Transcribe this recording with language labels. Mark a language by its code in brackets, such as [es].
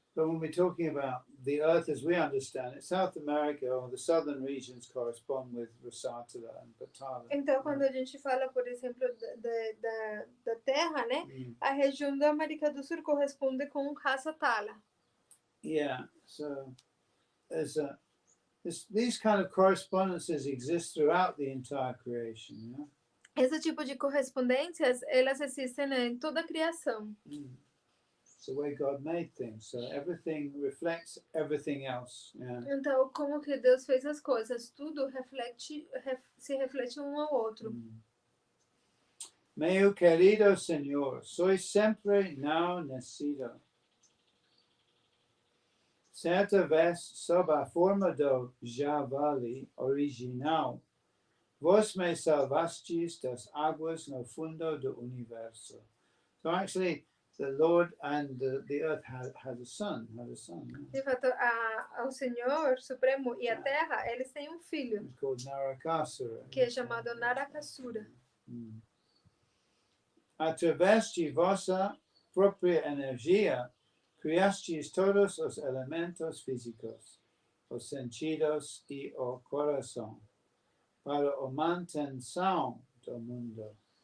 [en] But when we're talking about the Earth as we understand it, South America or the southern regions correspond with Rasatala and Patala. [pt] Então, quando a gente fala, por exemplo, da Terra, né? A região da América do Sul corresponde com Rasatala. [en] Yeah, so these kind of correspondences exist throughout the entire creation. [pt] Esse tipo de correspondências, elas existem em toda a criação. [en] It's the way God made things, so everything reflects everything else. [pt] Então, como que Deus fez as coisas, tudo se reflete um ao outro. Meu querido Senhor, sois sempre não nascido. certa vez sob a forma do javali original, vos me salvastes das águas no fundo do universo. [en] So actually, the Lord and the earth had a son. [pt] De fato, o Senhor Supremo e a Terra, eles têm um filho, [en] It's called Narakasura. [pt] que é chamado Narakasura. Através de vossa própria energia, criastes todos os elementos físicos, os sentidos e o coração, para a manutenção do mundo.